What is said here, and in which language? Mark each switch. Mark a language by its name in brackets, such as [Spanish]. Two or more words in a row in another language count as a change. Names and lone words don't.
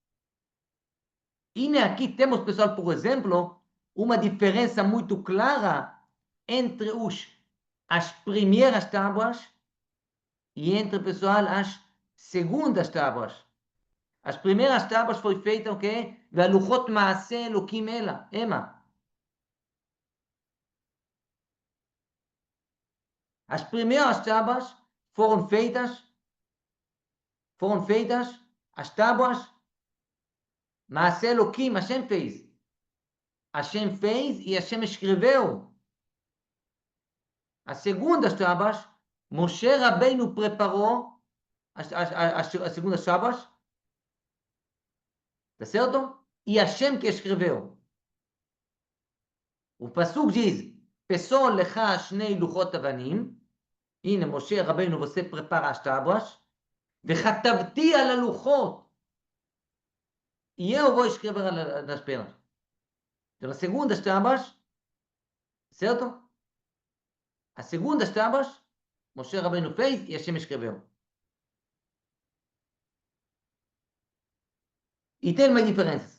[Portuguese] E aqui temos, pessoal, por exemplo, uma diferença muito clara entre as primeiras tábuas e entre, pessoal, as segundas tábuas. As primeiras tábuas foi feita o quê? [Hebrew] והלוחות מעשה אלוקים המה. [Portuguese] As primeiras tábuas foram feitas, as tábuas, [Hebrew] מעשה אלוקים, [Portuguese] Hashem fez. Hashem fez e Hashem escreveu. As segundas tábuas, Moshe Rabbeinu preparou as segundas tábuas, tá certo? E Hashem que escreveu. O Pasuk diz, [Hebrew] פסל לך שני לוחות אבנים, הנה, משה רבנו [Portuguese] você prepara as tábuas, [Hebrew] וכתבתי על הלוחות, [Portuguese] e eu vou escrever nas pedras. Então, as segundas tábuas, certo? As segundas tábuas, Moshe Rabbeinu fez e Hashem escreveu. E tem uma diferença.